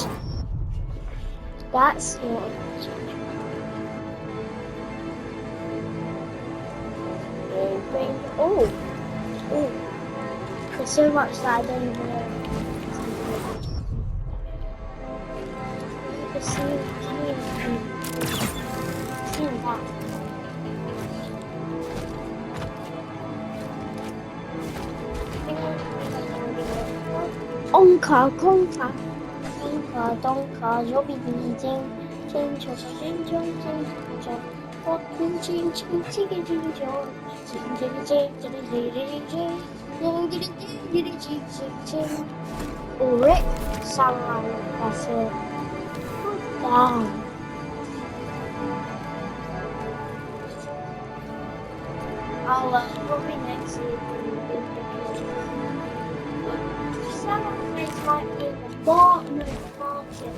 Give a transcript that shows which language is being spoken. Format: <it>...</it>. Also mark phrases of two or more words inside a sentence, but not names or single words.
<en>That's not. Oh. Oh. There's so much that I don't even know. You can see it here. See that. Onka, Konka. Onka, Donka, Jobi, Jing, Jing, Chong, Jing, Chong, Jing, Chong. What can Jing, Jing, Jing, Jing, Chong. Jing, Jing, Jing, Jing, Jing, Jing, Jing. Jing, Jing, Jing, Jing, Jing, Jing, Jing. Rick Samurai. That's it. Down. I'll probably next week. Samurai is like in the bottom of the market.</en>